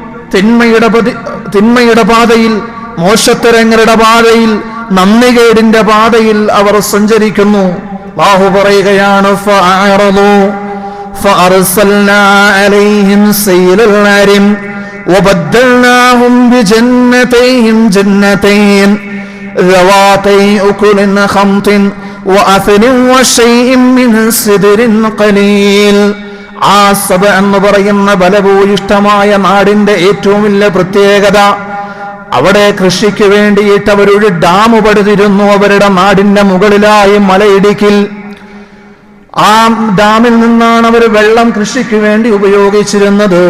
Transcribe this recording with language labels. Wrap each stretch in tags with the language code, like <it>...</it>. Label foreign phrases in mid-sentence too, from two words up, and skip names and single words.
<ml>തിന്മയുടെ പാതയിൽ, മോശത്തരങ്ങളുടെ പാതയിൽ, നന്ദികേടിന്റെ പാതയിൽ അവർ സഞ്ചരിക്കുന്നു.</ml> <ar>അല്ലാഹു പറയുകയാണ്, فأعرضوا فأرسلنا عليهم سيل العرم وبدلناهم بجنتيهم جنتين ذواتي أكل خمط وأثل وشيء من سدر قليل.</ar> <ml>ആ സബ എന്ന് പറയുന്ന ബലഭൂയിഷ്ഠമായ നാടിന്റെ ഏറ്റവും വലിയ പ്രത്യേകത, അവിടെ കൃഷിക്ക് വേണ്ടിയിട്ട് അവരൊരു ഡാം പടുതിരുന്നു. അവരുടെ നാടിന്റെ മുകളിലായി മലയിടുക്കിൽ ആ ഡാമിൽ നിന്നാണ് അവർ വെള്ളം കൃഷിക്ക് വേണ്ടി ഉപയോഗിച്ചിരുന്നത്.</ml>